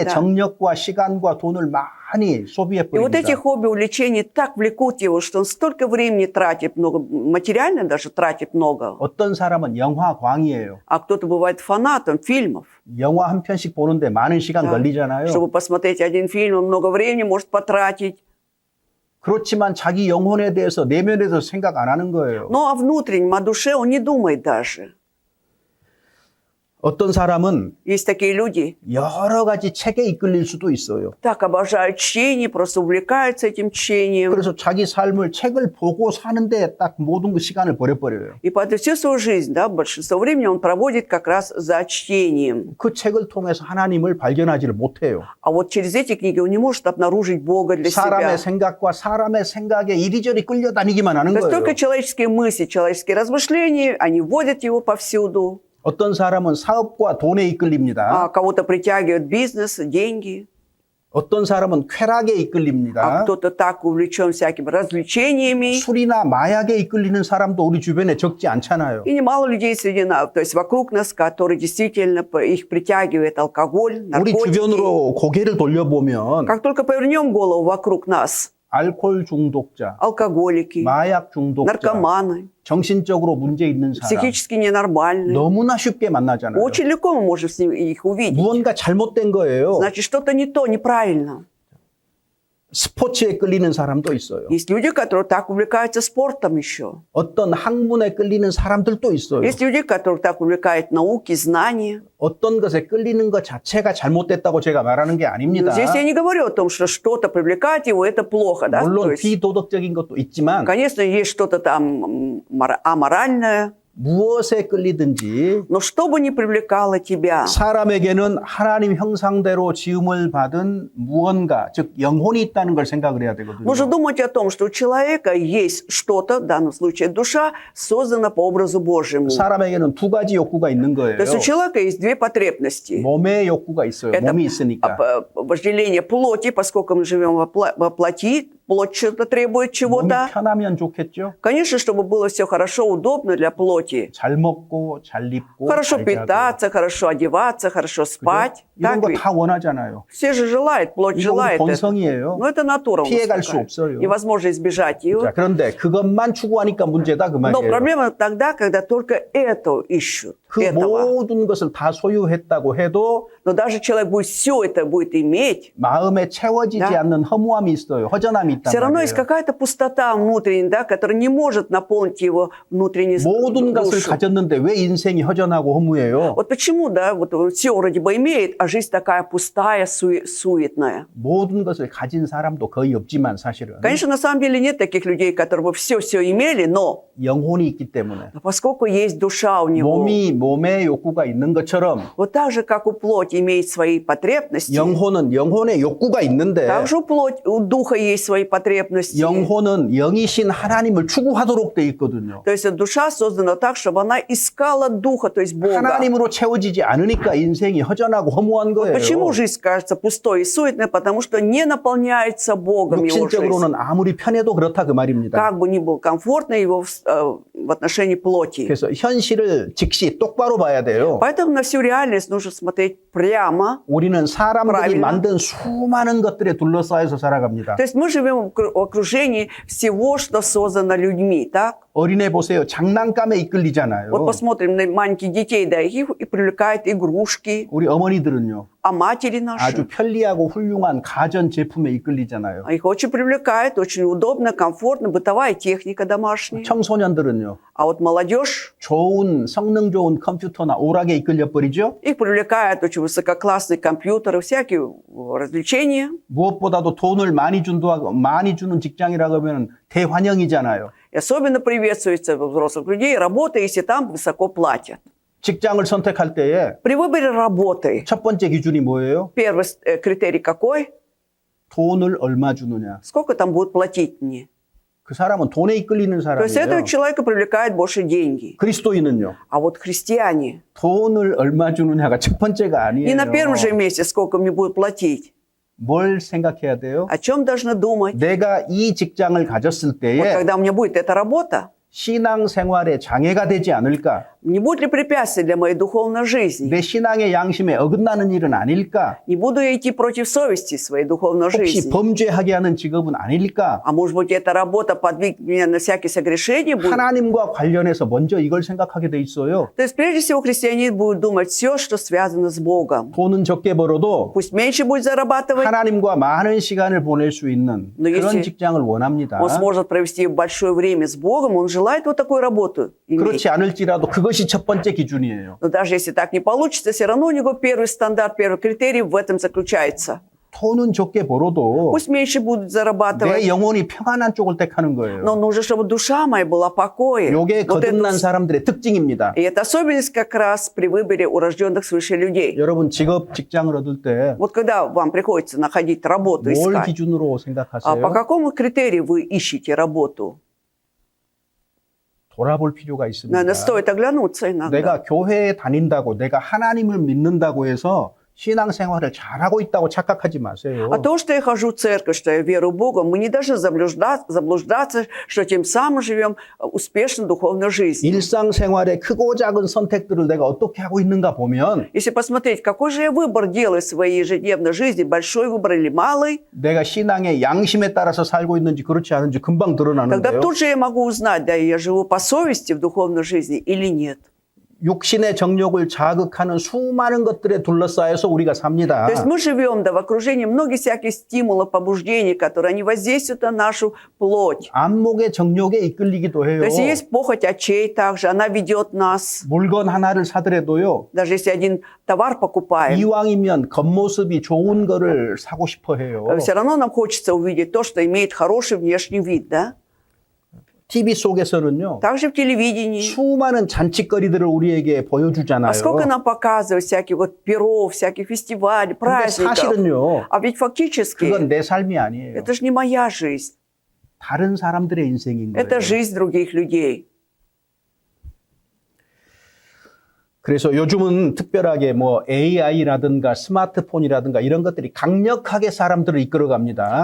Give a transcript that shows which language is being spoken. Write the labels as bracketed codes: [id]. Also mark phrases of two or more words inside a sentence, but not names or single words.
[ko] 네. 정력과 시간과 돈을 많이 [ru] И вот [ko] 소비해버립니다. [ru] эти хобби, увлечения так влекут его, что он столько времени тратит, много, материально даже тратит много. [ko] 어떤 사람은 영화광이에요. [ru] А кто-то бывает фанатом фильмов. [ko] 영화 한 편씩 보는데 많은 시간 [ru] Да. [ko] 걸리잖아요. [ru] Чтобы посмотреть один фильм, он много времени может потратить. [ko] 그렇지만 자기 영혼에 대해서 내면에서 생각 안 하는 거예요. [ru] Но о внутреннем, о душе он не думает даже. [ko] 어떤 사람은 [ru] Есть такие люди, [ko] 여러 가지 책에 이끌릴 수도 있어요. [ru] так обожают чтение, просто увлекаются этим чтением. [ko] 그래서 자기 삶을 책을 보고 사는데 딱 모든 그 시간을 버려버려요. [ru] И поэтому всю свою жизнь, да, большинство времени он проводит как раз за чтением. [ko] 그 책을 통해서 하나님을 발견하지를 못해요. [ru] А вот через эти книги он не может обнаружить Бога для себя. [ko] 사람의 생각과 사람의 생각에 이리저리 끌려다니기만 하는 [ru] То есть [ko] 거예요. [ru] только человеческие мысли, человеческие размышления, они вводят его повсюду. [ko] 어떤 사람은 사업과 돈에 이끌립니다. [ru] А кого-то притягивает бизнес, деньги. [ko] 어떤 사람은 쾌락에 [ru] А [ko] 이끌립니다. [ru] кто-то так увлечен всякими развлечениями. [ko] 술이나 마약에 이끌리는 사람도 우리 주변에 적지 않잖아요. [ru] И немало людей среди нас, то есть вокруг нас, которые действительно их притягивает алкоголь, [ko] 우리 [ru] наркотики. [ko] 주변으로 고개를 돌려보면 [ru] Как только повернем голову вокруг нас, [ko] 알코올 중독자, [ru] алкоголики, [ko] 마약 중독자, [ru] наркоманы, [ko] 정신적으로 문제 있는 사람 [ru] психически ненормальные. [ko] 너무나 쉽게 만나잖아요. [ru] Очень легко мы можем их увидеть. [ko] 무언가 잘못된 거예요. [ru] Значит, что-то не то, неправильно. [ko] 스포츠에 끌리는 사람도 있어요. [ru] Есть люди, которые так увлекаются спортом еще. [ko] 어떤 학문에 끌리는 사람들도 있어요. [ru] Есть люди, которые так увлекают науки, знания. [ko] 어떤 것에 끌리는 것 자체가 잘못됐다고 제가 말하는 게 아닙니다. [ru] Здесь я не говорю о том, что что-то привлекает его, это плохо. Да? То [ko] 물론 [ru] есть, [ko] 비도덕적인 것도 있지만 [ru] конечно, есть что-то там аморальное, [ko] 무엇에 끌리든지 [ru] но что бы ни привлекало тебя, [ko] 사람에게는 하나님 형상대로 지음을 받은 무언가, 즉 영혼이 있다는 걸 생각을 해야 되거든요. [ru] нужно думать о том, что у человека есть что-то, в данном случае душа, создана по образу Божьему. [ko] 사람에게는 두 가지 욕구가 있는 거예요. [ru] То есть у человека есть две потребности. [ko] 몸의 욕구가 있어요. [ru] Это [ko] 몸이 있으니까. [ru] вожделение плоти, поскольку мы живем во плоти, плоть что-то требует [ko] 몸이 [ru] чего-то. [ko] 편하면 좋겠죠. [ru] Конечно, чтобы было все хорошо, удобно для плоти. [ko] 잘 먹고 잘 입고 [ru] Хорошо [ko] 잘 자고. [ru] питаться, хорошо одеваться, хорошо спать. [ko] 이런 [ru] Так [ko] 거 [ru] ведь? [ko] 다 원하잖아요. [ru] Все же желают, плоть [ko] 이거 우리 [ru] желает это. [ko] 본성이에요. [ru] Но это натура у нас [ko] 피해갈 수 [ru] такая. [ko] 없어요. [ru] Невозможно избежать ее. [ko] 자, 그런데 그것만 추구하니까 문제다 그 [ru] Но [ko] 말이에요. [ru] проблема тогда, когда только это ищут. [ko] 그 [ru] Этого. [ko] 모든 것을 다 소유했다고 해도 [ru] Но даже человек будет все это будет иметь, [ko] 마음에 채워지지 [ru] Да. [ko] 않는 허무함이 있어요. 허전함이 있단 [ru] все равно есть [ko] 말이에요. [ru] какая-то пустота внутренняя, да, которая не может наполнить его внутреннюю [ko] 모든 것을 [ru] душу. [ko] 가졌는데 왜 인생이 허전하고 허무해요? [ru] Вот почему, да, вот все вроде бы имеет, а жизнь такая пустая, суетная. [ko] 모든 것을 가진 사람도 거의 없지만 사실은 [ru] Конечно, на самом деле нет таких людей, которые бы все имели, но [ko] 영혼이 있기 때문에 [ru] поскольку есть душа у него, [ko] 몸에 욕구가 있는 것처럼 [ru] вот так же, как у плоти имеет свои потребности, [ko] 영혼은 영혼의 욕구가 있는데 [ru] также у духа есть свои потребности. [ko] 영혼은 영이신 하나님을 추구하도록 돼 있거든요. [ru] То есть душа создана так, чтобы она искала духа, то есть Бога. [ko] 하나님으로 채워지지 않으니까 인생이 허전하고 허무한 거예요. [ru] Почему жизнь кажется пустой и суетной? Потому что не наполняется Богом его жизнь. [ko] 육신적으로는 아무리 편해도 그렇다 그 말입니다. [ru] Как бы ни было комфортно его в отношении плоти. [ko] 그래서 현실을 직시 똑바로 봐야 돼요. [ru] Поэтому на всю реальность нужно смотреть прямо. [ko] 우리는 사람들이 [ru] Правильно. [ko] 만든 수많은 것들에 둘러싸여서 살아갑니다. [ru] То есть мы живем в окружении всего, что создано людьми, так? [ko] 어린애 보세요. 장난감에 이끌리잖아요. [ru] Вот посмотрим на маленьких детей, да, их и привлекают игрушки, [ko] 우리 어머니들은요. [ru] а матери наши. [ko] 아주 편리하고 훌륭한 가전 제품에 이끌리잖아요. [ru] Их очень привлекает, очень удобно, комфортно, бытовая техника домашняя. [ko] 청소년들은요. [ru] А вот молодежь, [ko] 좋은 성능 좋은 컴퓨터나 오락에 이끌려 버리죠. [ru] их привлекают очень высококлассные компьютеры, всякие развлечения. [ko] 무엇보다도 돈을 많이 주는 직장이라고 하면 대환영이잖아요. [ru] И особенно приветствуется у взрослых людей работа, если там высоко платят. [ko] 직장을 선택할 때에 [ru] При выборе работы [ko] 첫 번째 기준이 뭐예요? [ru] первый критерий какой? [ko] 돈을 얼마 주느냐. [ru] Сколько там будут платить мне? [ko] 그 사람은 돈에 이끌리는 [ru] То есть этого [ko] 사람이에요. [ru] человека привлекает больше деньги. [ko] 그리스도인은요. [ru] А вот христиане, [ko] 돈을 얼마 주느냐가 첫 번째가 [ru] не на первом же [ko] 아니에요. [ru] месте, сколько мне будут платить. [ko] 뭘 생각해야 돼요? [ru] О чем должны думать? [ko] 내가 이 직장을 가졌을 [ru] Вот [ko] 때에 [ru] когда у меня будет эта работа, [ko] 신앙생활에 장애가 되지 않을까? [ru] не будет ли препятствий для моей духовной жизни? [ko] 내 신앙의 양심에 어긋나는 일은 아닐까? [ru] Не буду я идти против совести своей духовной [ko] 혹시 [ru] жизни? [ko] 범죄하게 하는 직업은 아닐까? [ru] А может быть, эта работа подвигнет меня на всякие согрешения будет? [ko] 하나님과 관련해서 먼저 이걸 생각하게 돼 있어요. [ru] То есть, прежде всего, христианин будет думать все, что связано с Богом. [ko] 돈은 적게 벌어도 [ru] Пусть меньше будет зарабатывать, [ko] 하나님과 많은 시간을 보낼 수 있는 [ru] Но [ko] 그런 [ru] если [ko] 직장을 원합니다. [ru] он сможет провести большое время с Богом, он желает вот такую работу иметь. [ko] 그렇지 않을지라도 그것이 첫 번째 기준이에요. [ru] Но даже если так не получится, все равно у него первый стандарт, первый критерий в этом заключается. [ko] 돈은 적게 벌어도 [ru] Пусть меньше будут зарабатывать, [ko] 내 영혼이 평안한 쪽을 택하는 거예요. [ru] но нужно, чтобы душа моя была в покое. [ko] 이게 [ru] Вот это- [ko] 거듭난 사람들의 특징입니다. [ru] И это особенность как раз при выборе урожденных свыше людей. [ko] 여러분 직장을 얻을 때 [ru] Вот когда вам приходится находить работу, [ko] 뭘 [ru] искать, [ko] 기준으로 [ru] а [ko] 생각하세요? [ru] по какому критерию вы ищете работу? [ko] 돌아볼 필요가 있습니다. [ru] Наверное, стоит оглянуться иногда. [ko] 내가 교회에 다닌다고 내가 하나님을 믿는다고 해서 신앙생활을 잘하고 있다고 착각하지 마세요. [ru] А то, что я хожу в церковь, что я верю в Бога, мы не должны заблуждаться, что тем самым живем успешно духовной жизнью. [ko] 일상생활의 크고 작은 선택들을 내가 어떻게 하고 있는가 보면 [ru] Если посмотреть, какой же я выбор делаю в своей ежедневной жизни, большой выбор или малый, [ko] 내가 신앙의 양심에 따라서 살고 있는지 그렇지 않은지 금방 [ru] тогда [ko] 드러나는데요. [ru] тут же я могу узнать, да, я живу по совести в духовной жизни или нет. [ko] 육신의 정욕을 자극하는 수많은 것들에 둘러싸여서 우리가 삽니다. [ru] То есть мы живем, да, в окружении многих всяких стимулов, побуждений, которые они воздействуют на нашу плоть. [ko] 안목의 정욕에 이끌리기도 해요. [ru] То есть есть похоть очей также, она ведет нас. [ko] 물건 하나를 사더라도요. [ru] Даже если один товар покупаем, [ko] 이왕이면 겉모습이 좋은 거를 사고 싶어 해요. [ru] все равно нам хочется увидеть то, что имеет хороший внешний вид, да? [ko] TV 속에서는요. [ru] Также в телевидении. [ko] 수많은 잔치거리들을 우리에게 보여주잖아요. [ru] А сколько нам показывают всяких вот перов, всяких фестивалей, [ko] 근데 [ru] праздников. [ko] 사실은요. [ru] А ведь фактически [ko] 그건 내 삶이 아니에요. [ru] это же не моя жизнь. [ko] 다른 사람들의 인생인 거예요. [ru] Это жизнь других людей. [ko] 그래서 요즘은 특별하게 뭐 AI라든가 스마트폰이라든가 이런 것들이 강력하게 사람들을 이끌어갑니다.